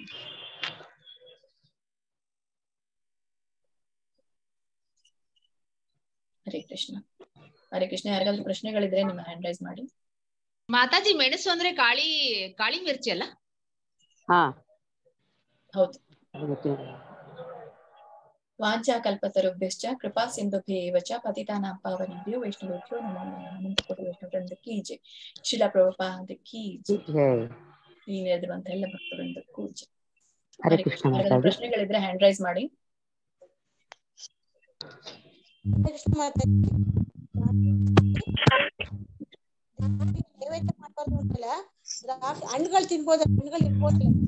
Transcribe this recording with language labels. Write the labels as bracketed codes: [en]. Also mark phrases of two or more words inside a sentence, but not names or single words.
[kn] ಹರೇ ಕೃಷ್ಣ. ಹರೇ ಕೃಷ್ಣ. ಯಾರಿಗಾದ್ರೂ ಪ್ರಶ್ನೆಗಳಿದ್ರೆ ನಿಮ್ಮ [en] hand raise [kn] ಮಾಡಿ. ಮಾತಾಜಿ, ಮೆಣಸು ಅಂದ್ರೆ [hi] काली मिर्ची [kn] ಅಲ್ಲ? ಹೌದು. [sa] ವಾಂಚಾ ಕಲ್ಪತರುಭ್ಯಶ್ಚ ಕೃಪಾ ಸಿಂಧುಭ್ಯೇವ ಚ ಪತಿತಾನಾಂ ಪಾವನೇಭ್ಯೋ ವೈಷ್ಣವೇಭ್ಯೋ ನಮೋ ನಮಃ. ಅನಂತಕೋಟಿ ವೈಷ್ಣವವೃಂದ [hi] की जय. [sa] ಶ್ರೀಲ ಪ್ರಭುಪಾದ [hi] की जय. [kn] ನೀವೆದುರುವಂತ ಎಲ್ಲ ಭಕ್ತವೃಂದಕ್ಕೂ ಜೈ. ಹರೇ ಕೃಷ್ಣ. ಪ್ರಶ್ನೆಗಳಿದ್ರೆ [en] hand raise [kn] ಮಾಡಿ. ಹಣ್ಣುಗಳು ತಿನ್ಬೋದು, ಹಣ್ಣುಗಳು ಇರ್ಬೋದು.